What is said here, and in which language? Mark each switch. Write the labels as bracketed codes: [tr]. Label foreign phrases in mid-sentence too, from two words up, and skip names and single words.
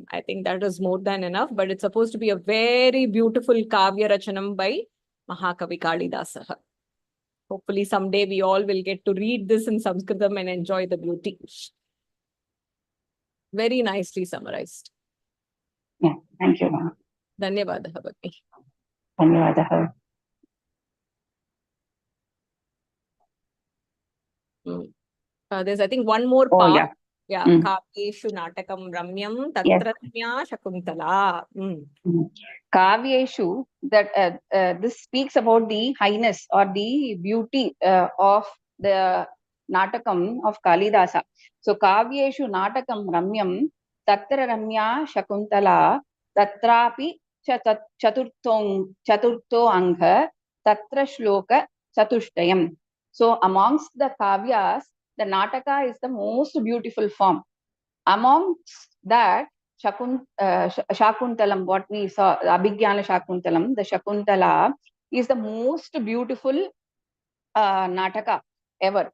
[en] I think that is more than enough, but it's supposed to be a very beautiful [sa] Kavya Rachanam [en] by [sa] Mahakavi Kalidasaha. [en] Hopefully someday we all will get to read this in Samskritam and enjoy the beauty. Very nicely summarized. Yeah, thank you, ma'am. [sa] Dhanyavadaha Bhagni. Dhanyavadaha. [en] There's, I think, one more Oh, part. yeah. Yeah, Mm. [sa] Kavyeshu Natakam Ramyam [en] Yes. [sa] Tatratnya Shakuntala. [en] Kavyeshu, that this speaks about the highness or the beauty of the Natakam of Kalidasa. [sa] So Kavyeshu Natakam Ramyam Tatra Ramya Shakuntala Tatrapi Chaturto Angha Tatra Shloka Chatushtayam. [en] So amongst the Kavyas, the Nataka is the most beautiful form. Amongst that, Shakuntalam, what we saw, Abhigyana Shakuntalam, the Shakuntala is the most beautiful Nataka ever.